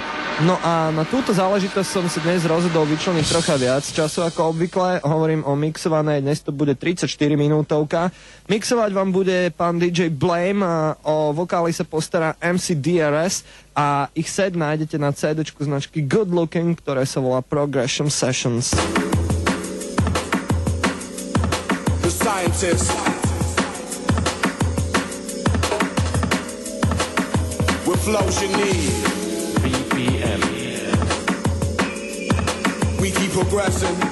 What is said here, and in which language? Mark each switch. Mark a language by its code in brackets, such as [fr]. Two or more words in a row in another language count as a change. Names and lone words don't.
[sk] No a na túto záležitosť som si dnes rozhodol vyčleniť trocha viac času ako obvykle. Hovorím o mixovanej, dnes to bude 34 minútovka. Mixovať vám bude pán DJ Blame, a o vokály sa postará MC DRS a ich set nájdete na CD-čku značky Good Looking, ktoré sa volá Progression Sessions. [en] The scientist with flows you need. BPM. We keep progressing.